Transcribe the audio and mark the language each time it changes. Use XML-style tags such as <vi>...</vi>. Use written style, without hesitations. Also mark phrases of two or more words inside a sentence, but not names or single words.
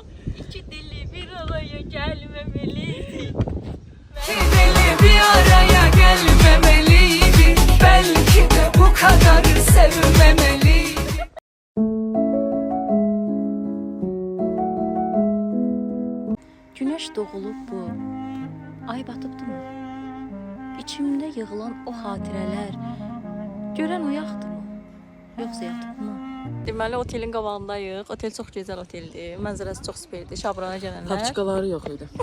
<tr>İki deli bir araya gelmemeliydi. İki deli bir araya gelmemeliydi. Belki de bu kadar sevmemeliydi.</tr> <az>Güneş doğulub bu. Ay batıbdı mı? İçimdə yığılan o xatirələr görən oyaqdı mı? Yoxsa yatıb mı? Deməli otelin qabağındayıq. Otel çox gözəl oteldir. Mənzərəsi çox superdir. Şabrana gələnlər. Paçkaları yok idi.</az>